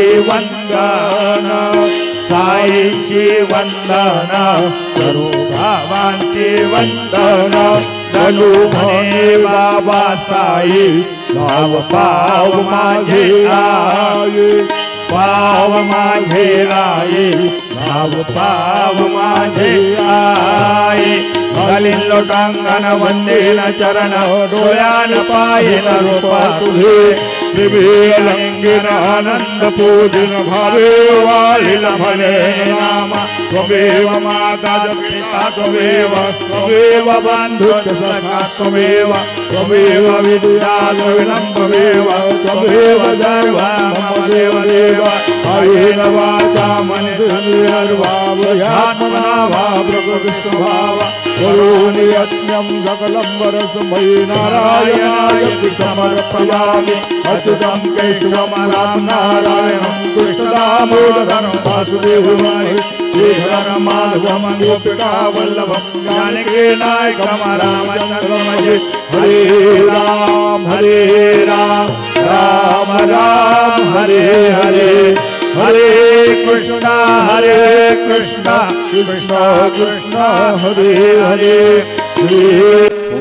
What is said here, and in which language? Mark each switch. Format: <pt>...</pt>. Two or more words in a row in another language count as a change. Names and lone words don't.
<mr>वंदन साईंची वंदन करू बाबांची वंदन गलू म्हणे बाबा साई भाव पाव माझे आई पाव माझे आई भाव पाव माझे आई घालीन लोटांगण वंदेन चरण डोळ्यान पायेन रूपा तुझे त्रिभुवनलिंगेन आनंद पूजन भावे वाळीन म्हणे नाम</mr> <sa>त्वमेव माता पिता त्वमेव बंधुश्च सखा त्वमेव विद्या विलम्बमेव त्वमेव सर्वं मम देवदेव कायेन वाचा मनसेन्द्रियर्वावयात्मना वा प्रकृतिस्वभाव करोमि यज्ञं सकलं परस्मै नारायणाय समर्पयामि अच्युतं केशवं नारायणं कृष्णदामोदरं वासुदेवं श्रीधरं माधवं गोपिका वल्लभं जानकी नायकं रामचन्द्रं हरे राम राम राम हरे हरे हरे कृष्णा कृष्ण कृष्ण हरे हरे</sa>